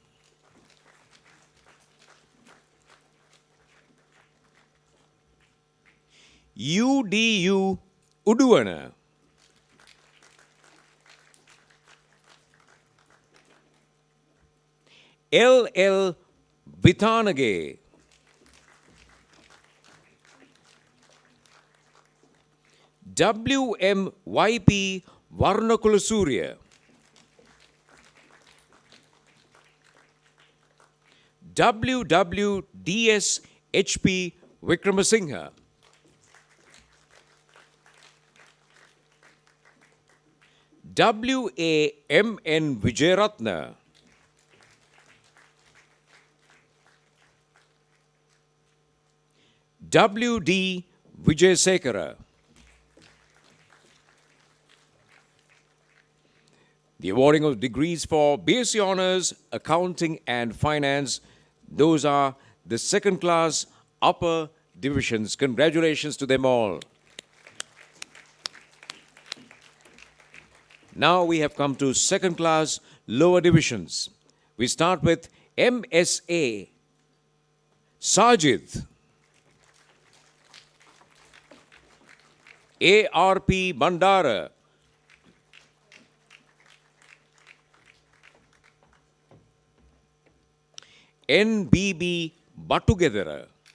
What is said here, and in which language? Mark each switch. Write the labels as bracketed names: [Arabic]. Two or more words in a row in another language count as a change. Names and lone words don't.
[English] UDU Uduana, LL Vithanage, WMYP Varnakulasurya, WWDS HP Vikramasinghe, W.A.M.N. Vijayaratna. W.D. Vijayasekara. The awarding of degrees for BSc Honours, Accounting and Finance, those are the second class upper divisions. Congratulations to them all. Now we have come to second class lower divisions. We start with MSA, Sajid. ARP Bandara. NBB Batugedera.